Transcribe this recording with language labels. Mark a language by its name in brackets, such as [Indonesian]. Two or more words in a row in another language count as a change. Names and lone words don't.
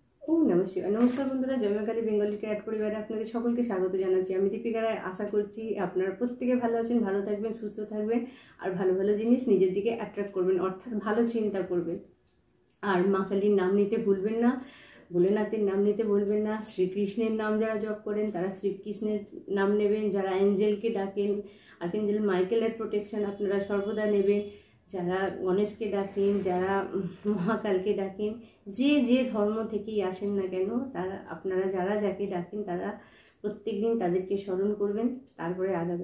[Sanskrit] ओम नमः शिवाय। [Bangla] নমস্কার বন্ধুরা জয় মা কালী বেঙ্গলি টৈট পরিবারে আপনাদের সকলকে স্বাগত জানাচ্ছি। আমি দীপিকা রায়। আশা করছি আপনারা প্রত্যেকে ভালো আছেন, ভালো থাকবেন, সুস্থ থাকবেন আর ভালো ভালো জিনিস নিজের দিকে অ্যাট্রাক্ট করবেন, অর্থাৎ ভালো চিন্তা করবেন। আর মা কালীর নাম নিতে ভুলবেন না, ভোলেনাথের নাম নিতে ভুলবেন না। শ্রীকৃষ্ণের নাম যারা জপ করেন তারা শ্রীকৃষ্ণের নাম নেবেন, যারা অ্যাঞ্জেলকে ডাকেন আর্কএঞ্জেল মাইকেলের প্রোটেকশন আপনারা সর্বদা নেবেন, যারা গণেশকে ডাকেন, যারা মহাকালকে ডাকেন, যে যে ধর্ম থেকেই আসেন না কেন তারা আপনারা যারা যাকে ডাকেন তারা প্রত্যেক দিন তাদেরকে স্মরণ করবেন, তারপরে আগাবেন।